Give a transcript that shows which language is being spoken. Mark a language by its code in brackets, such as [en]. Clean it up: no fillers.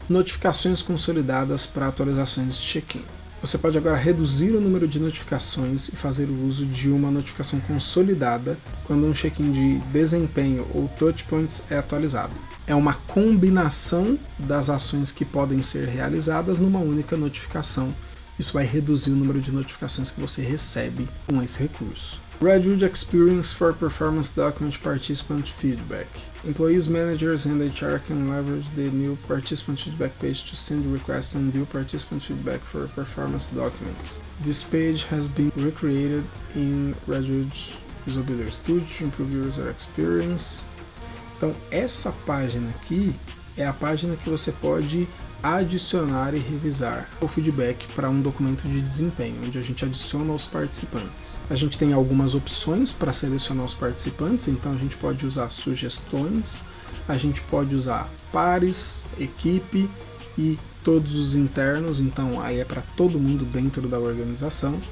[pt] Notificações consolidadas para atualizações de check-in. Você pode agora reduzir o número de notificações e fazer o uso de uma notificação consolidada quando um check-in de desempenho ou touchpoints é atualizado. É uma combinação das ações que podem ser realizadas numa única notificação. Isso vai reduzir o número de notificações que você recebe com esse recurso. [en] Redwood Experience for Performance Document Participant Feedback. Employees, managers, and HR can leverage the new participant feedback page to send requests and view participant feedback for performance documents. This page has been recreated in Redwood Visual Builder Studio to improve user experience. [pt] Então, essa página aqui é a página que você pode adicionar e revisar o feedback para um documento de desempenho, onde a gente adiciona os participantes. A gente tem algumas opções para selecionar os participantes, então a gente pode usar sugestões, a gente pode usar pares, equipe e todos os internos, então aí é para todo mundo dentro da organização.